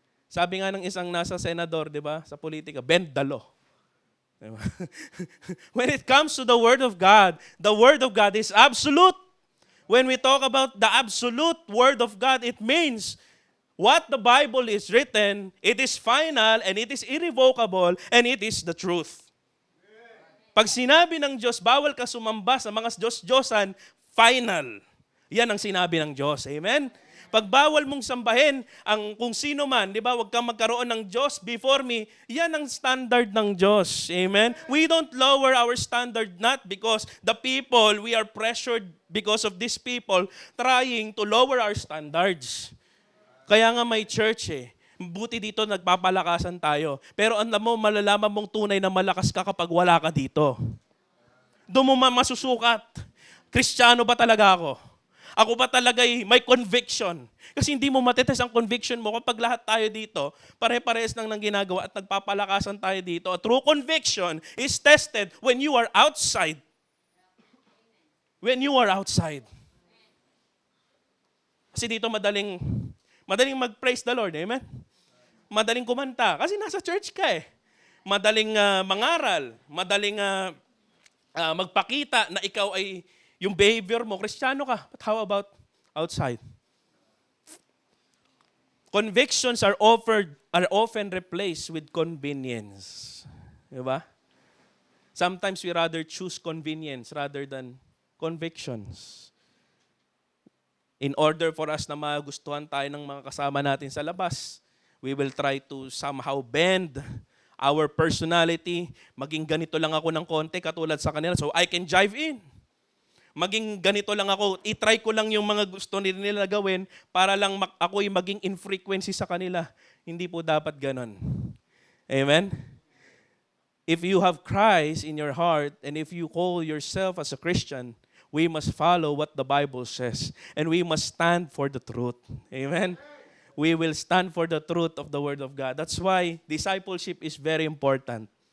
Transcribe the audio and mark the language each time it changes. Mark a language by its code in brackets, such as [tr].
[tl] Sabi nga ng isang nasa senador, di ba, sa politika, [en] bend the law. [tl] Diba? [en] When it comes to the Word of God is absolute. When we talk about the absolute Word of God, it means what the Bible is written, it is final and it is irrevocable and it is the truth. [tl] Pag sinabi ng Diyos, bawal ka sumamba sa mga Diyos-Diyosan, final. Yan ang sinabi ng Diyos. Amen? Pag bawal mong sambahin ang kung sino man, di ba, huwag kang magkaroon ng Diyos [en] before me, [tl] yan ang standard ng Diyos. Amen? [en] We don't lower our standard not because the people, we are pressured because of these people trying to lower our standards. [tl] Kaya nga may church Buti dito nagpapalakasan tayo. Pero alam mo, malalaman mong tunay na malakas ka kapag wala ka dito. Doon mo masusukat. Kristiyano ba talaga ako? Ako ba talaga'y may conviction? Kasi hindi mo matetest ang conviction mo kapag lahat tayo dito, pare-pares nang ginagawa at nagpapalakasan tayo dito. [en] A true conviction is tested when you are outside. When you are outside. [tl] Kasi dito madaling mag-praise the Lord. Amen? Madaling kumanta. Kasi nasa church ka Madaling mangaral. Madaling magpakita na ikaw ay yung behavior mo, Kristiyano ka. [en] But how about outside? Convictions are often replaced with convenience. [tl] Diba? [en] Sometimes we rather choose convenience rather than convictions. In order for us [tl] na magustuhan tayo ng mga kasama natin sa labas, [en] we will try to somehow bend our personality. [tl] Maging ganito lang ako ng konti katulad sa kanila [en] so I can jive in. [tl] Maging ganito lang ako, itry ko lang yung mga gusto nila gawin para lang ako'y maging in frequency sa kanila. Hindi po dapat ganon. Amen? [en] If you have Christ in your heart and if you call yourself as a Christian, we must follow what the Bible says and we must stand for the truth. Amen? We will stand for the truth of the Word of God. That's why discipleship is very important.